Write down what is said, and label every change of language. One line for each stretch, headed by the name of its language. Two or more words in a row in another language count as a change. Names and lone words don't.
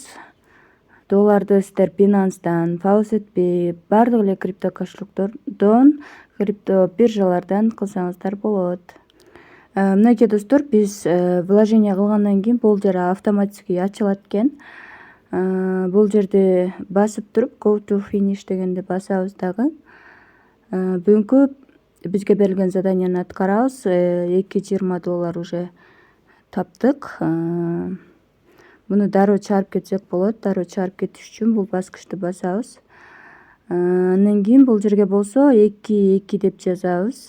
Kyrgyz: Долларды сиздер Binance'дан, Faucetpay, бардык эле крипто кошелектордон, крипто биржалардан кылсаңыздар болот. Мынакей достор, биз вложение кылгандан кийин бул жер автоматически ачылат экен. Бул жерде басып туруп
English: go to finish
Kyrgyz: дегенди басабыз дагы. Бүгүнкү бизге берилген заданияны аткарабыз. $2,20 уже таптык. Муну дароо чыгарып кетсек болот. Дароо чыгарып кетиш үчүн бул баскычты басабыз. Андан кийин бул жерге болсо 2 деп жазабыз.